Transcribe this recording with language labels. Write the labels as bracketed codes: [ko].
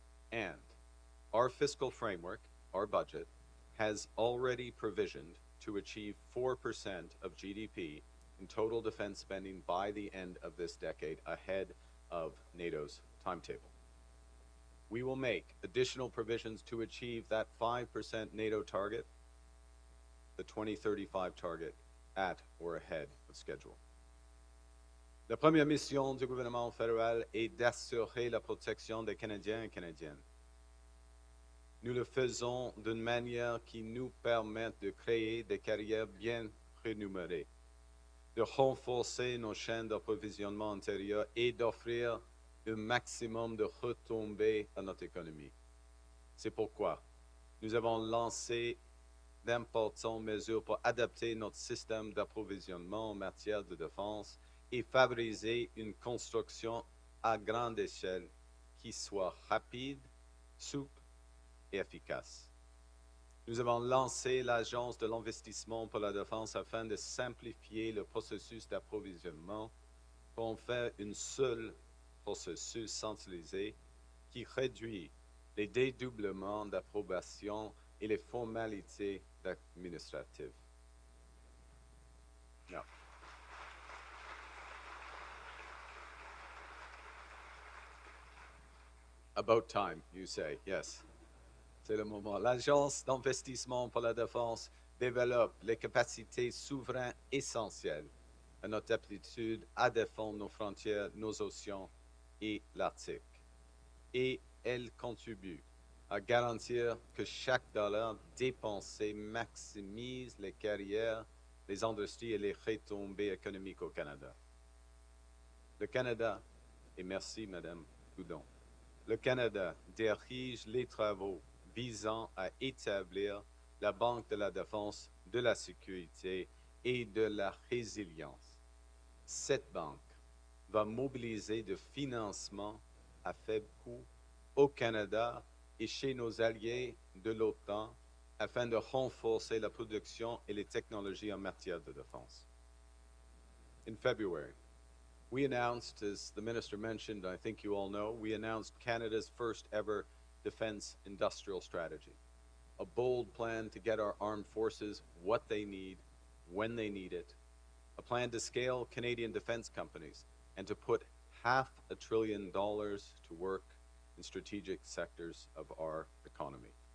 [en] And our fiscal framework, our budget, has already provisioned to achieve 4% of GDP in total defense spending by the end of this decade, ahead of NATO's timetable. We will make additional provisions to achieve that 5% NATO target, the 2035 target, at or ahead of schedule. [fr] La première mission du gouvernement fédéral est d'assurer la protection des Canadiens et Canadiennes. Nous le faisons d'une manière qui nous permette de créer des carrières bien rémunérées, de renforcer nos chaînes d'approvisionnement intérieur et d'offrir un maximum de retombées à notre économie. C'est pourquoi nous avons lancé d'importantes mesures pour adapter notre système d'approvisionnement en matière de défense et favoriser une construction à grande échelle qui soit rapide, souple et efficace. Nous avons lancé l'Agence de l'investissement pour la défense afin de simplifier le processus d'approvisionnement pour en faire un seul processus centralisé qui réduit les dédoublements d'approbation et les formalités administratives. [en] Now, about time, you say, yes. [fr] C'est le moment. L'Agence d'investissement pour la défense développe les capacités souveraines essentielles à notre aptitude à défendre nos frontières, nos océans et l'Arctique. Et elle contribue à garantir que chaque dollar dépensé maximise les carrières, les industries et les retombées économiques au Canada. Le Canada, et merci Madame Goudon, le Canada dirige les travaux visant à établir la Banque de la Défense, de la Sécurité et de la Résilience. Cette banque va mobiliser de financement à faible coût au Canada et chez nos alliés de l'OTAN afin de renforcer la production et les technologies en matière de défense. [en] In February, we announced, as the Minister mentioned, I think you all know, we announced Canada's first ever defense industrial strategy, a bold plan to get our armed forces what they need, when they need it, a plan to scale Canadian defense companies and to put $500 billion to work in strategic sectors of our economy.